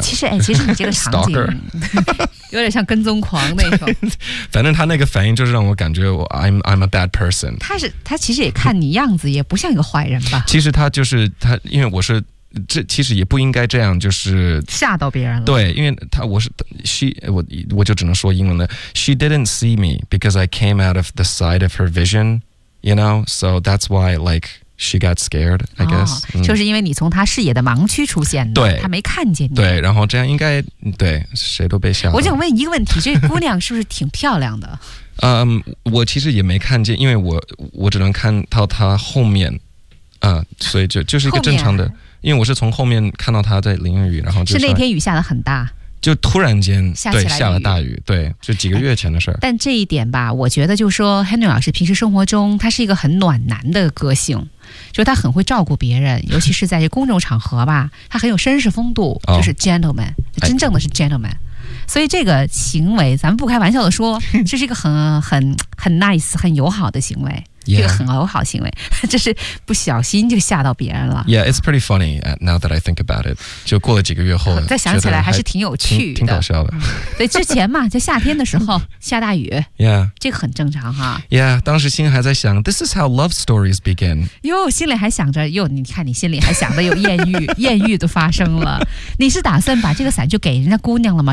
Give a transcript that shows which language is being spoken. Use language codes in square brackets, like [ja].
[zh] 其实你这个场景有点像跟踪狂那种。反正他那个反应就是让我感觉我 [en] I'm a bad person。 [zh] 他其实也看你样子也不像一个坏人吧。其实他就是他，因为我是这其实也不应该这样，就是吓到别人了。对，因为他我是 我就只能说英文了。 [en] She didn't see me because I came out of the side of her vision, you know, so that's why like she got scared, I guess. [zh] 就是因为你从他视野的盲区出现的，对，他没看见你。对，然后这样应该对谁都被吓到。我想问一个问题，这姑娘是不是挺漂亮的？我其实也没看见，因为我只能看到她后面，所以就是一个正常的。因为我是从后面看到他在淋雨，然后就是那天雨下得很大，就突然间下了大雨，对，就几个月前的事儿。但这一点吧，我觉得就是说 Henry 老师平时生活中他是一个很暖男的个性，就是他很会照顾别人，尤其是在这公众场合吧，他很有绅士风度，就是 gentleman、哦、真正的是 gentleman、哎、所以这个行为咱们不开玩笑的说，这是一个很 nice 很友好的行为。 [en] Yeah. [zh] 这个很友好行为，就是不小心就吓到别人了。 [en] Yeah, it's pretty funny now that I think about it. [zh] 就过了几个月后，再想起来还是挺有趣的，挺搞笑的。对，之前嘛，在夏天的时候下大雨。 [en] Yeah. [zh] 这个很正常哈。 [en] Yeah, [zh] 当时心还在想 [en] ,this is how love stories begin. [zh] 哟，心里还想着，哟，你看你心里还想着有艳遇，艳遇都发生了。你是打算把这个伞就给人家姑娘了吗？